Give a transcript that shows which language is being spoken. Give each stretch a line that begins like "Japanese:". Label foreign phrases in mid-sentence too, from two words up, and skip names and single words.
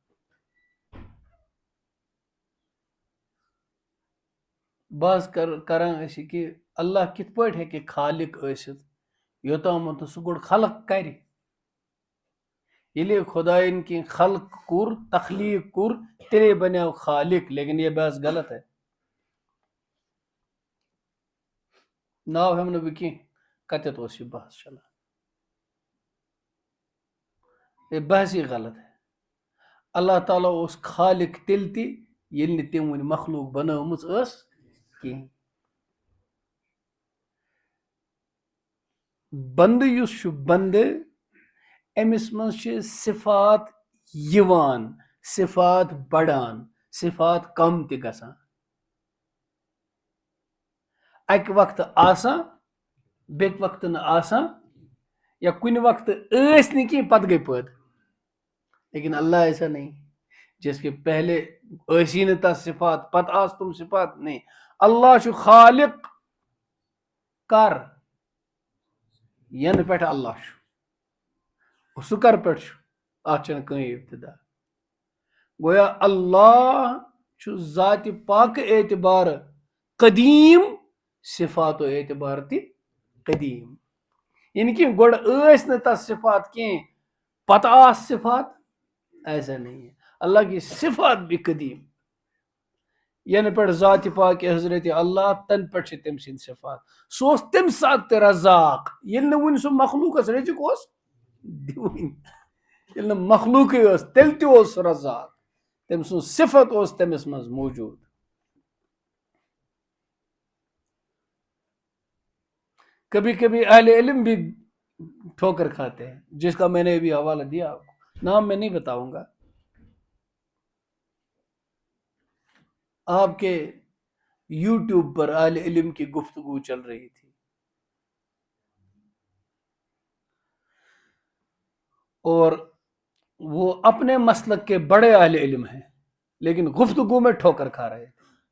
Kashmiri: بحث کران ٲسۍ یہِ کہِ اللہ کِتھ پٲٹھۍ ہیٚکہِ خالق ٲسِتھ یوٚتامَتھ نہٕ سُہ گۄڈٕ خلق کرِ. ییٚلے خۄدایَن کینٛہہ خلق کوٚر تخلیٖق کوٚر تیٚلے بنیو خالق.
Urdu: لیکن یہ بحث غلط ہے.
Kashmiri: ناو ہٮ۪مہٕ نہٕ بہٕ کینٛہہ کتٮ۪تھ اوس یہِ بحث چلان.
Urdu: یہ بحثی غلط ہے.
Kashmiri: اللہ تعالیٰ اوس خالق تیٚلہِ تہِ ییٚلہِ نہٕ تٔمۍ وُنہِ مخلوق بنٲومٕژ ٲس کینٛہہ. بندٕ یُس چھُ بندٕ أمِس منٛز چھِ صفات یِوان صفات بڑان صفات کم تہِ گژھان. اکہِ وقتہٕ آسان بیٚکہِ وقتہٕ نہٕ آسان یا کُنہِ وقتہٕ ٲسۍ نہٕ کینٛہہ پتہٕ گٔے پٲدٕ.
Urdu: لیکن اللہ ایسا نہیں جس کے پہلے
Kashmiri: ٲسی نہٕ تتھ صفات پتہٕ آس تم صفات نہیں. اللہ چھُ خالق کر ینہٕ پٮ۪ٹھ اللہ چھُ. سُہ کر پٮ۪ٹھ چھُ اتھ چھنہٕ کٕہٕنۍ ابتدا. گویا اللہ چھُ ذاتِ پاکہٕ اعتبار قدیٖم صفاتو اعتبار تہِ قدیٖم. یعنی کہ گۄڈٕ ٲسۍ نہٕ تتھ صفات کینٛہہ پتہٕ آس صفات
Urdu: ایسا نہیں ہے. اللہ کی صفات بھی قدیم
Kashmiri: ینہٕ پٮ۪ٹھ ذاتِ پاک حضرت اللہ تنہٕ پٮ۪ٹھ چھِ تٔمۍ سٕنٛدۍ صفات. سُہ اوس تمہِ ساتہٕ تہِ رزاق ییٚلہِ نہٕ وُنہِ سُہ مخلوٗقس رٔزِق اوس دِوٕنۍ. ییٚلہِ نہٕ مخلوٗقٕے ٲس تیٚلہِ تہِ اوس سُہ رزاق. تٔمۍ سُنٛد صفت اوس تٔمِس منٛز موجوٗد.
Urdu: کبھی کبھی اہل علم بھی ٹھوکر کھاتے ہیں جس کا میں نے ابھی حوالہ دیا آپ کو. نام میں نہیں بتاؤں گا. آپ کے یوٹیوب پر اہل علم کی گفتگو چل رہی تھی اور وہ اپنے مسلک کے بڑے اہل علم ہیں لیکن گفتگو میں ٹھوکر کھا رہے تھے.